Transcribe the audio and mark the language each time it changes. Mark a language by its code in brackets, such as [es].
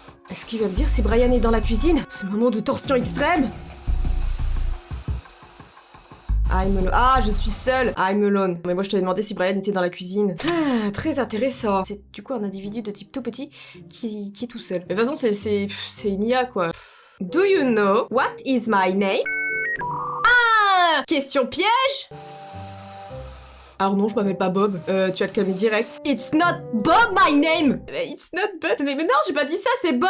[fr] Est-ce qu'il va me dire si Brian est dans la cuisine? Ce moment de tension extrême. [en] I'm alone. [fr] Ah, je suis seule. [en] I'm alone. [fr] Mais moi, je t'avais demandé si Brian était dans la cuisine. Ah, très intéressant. C'est du coup un individu de type tout petit qui est tout seul. Mais de toute façon, c'est une IA, quoi. [en] Do you know what is my name? [fr] Ah! Question piège? Alors non, je m'appelle pas Bob. Tu vas te calmer direct. [en] It's not Bob my name! It's not Bob. [fr] Mais non, j'ai pas dit ça, c'est Bob!